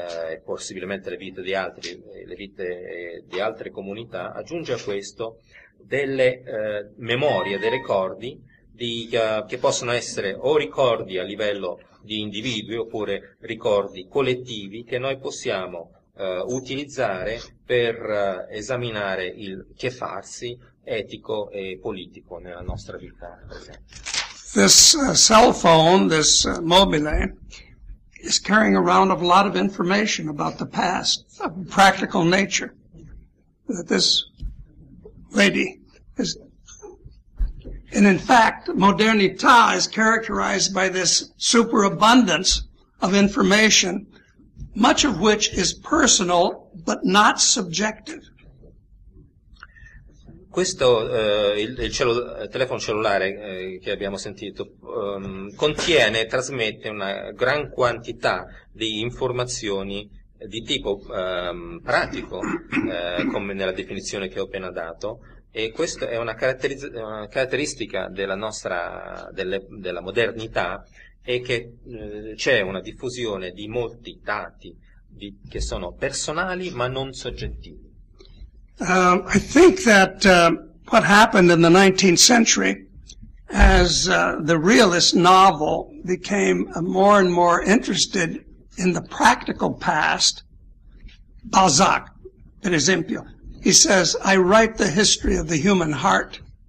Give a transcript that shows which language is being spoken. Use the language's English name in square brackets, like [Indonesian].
[Italian] e possibilmente le vite di altri, le vite di altre comunità, aggiunge a questo delle memorie, dei ricordi che possono essere o ricordi a livello di individui oppure ricordi collettivi che noi possiamo utilizzare per esaminare il che farsi etico e politico nella nostra vita. [English] This cell phone, this mobile, is carrying around a lot of information about the past, of practical nature, that this lady is. And in fact, modernità is characterized by this superabundance of information, much of which is personal but not subjective. [Italian] Questo telefono cellulare che abbiamo sentito contiene, trasmette una gran quantità di informazioni di tipo pratico, come nella definizione che ho appena dato, e questa è una caratteristica della nostra della modernità, è che c'è una diffusione di molti dati che sono personali ma non soggettivi. [English] I think that what happened in the 19th century, as the realist novel became more and more interested in the practical past, Balzac, [Italian] per esempio, [English] he says, I write the history of the human heart.